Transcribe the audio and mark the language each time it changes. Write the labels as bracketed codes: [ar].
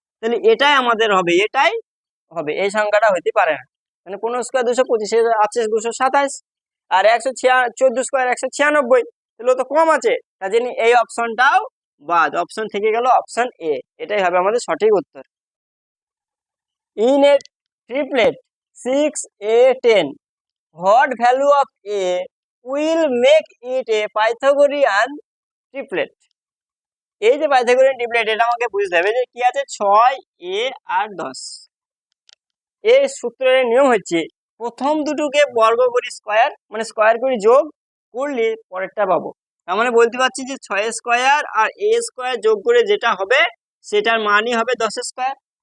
[bn] তাহলে এটাই আমাদের হবে, এটাই হবে, এই সংখ্যাটা হইতে পারে না। মানে 15 স্কয়ার 225 আছে 227, আর 14 স্কয়ার 196, তাহলে তো কম আছে। তার জন্য এই অপশনটাও বাদ, অপশন থেকে গেল অপশন এ। এটাই হবে আমাদের সঠিক উত্তর। [en] In a triplet 6 a 10, what value of a will make it a Pythagorean triplet? [bn] এই যে পাইথাগোরিয়ান ট্রিপলেট, এটা আমাকে বুঝতে হবে যে কি আছে? 6 a আর 10। এই সূত্রের নিয়ম হচ্ছে প্রথম দুটোকে বর্গ করি স্কয়ার, মানে স্কয়ার করি যোগ করলে পরেরটা পাবো। তার মানে বলতে পারছি যে 6 স্কয়ার আর a স্কয়ার যোগ করে যেটা হবে সেটার মানই হবে 10 স্কয়ার।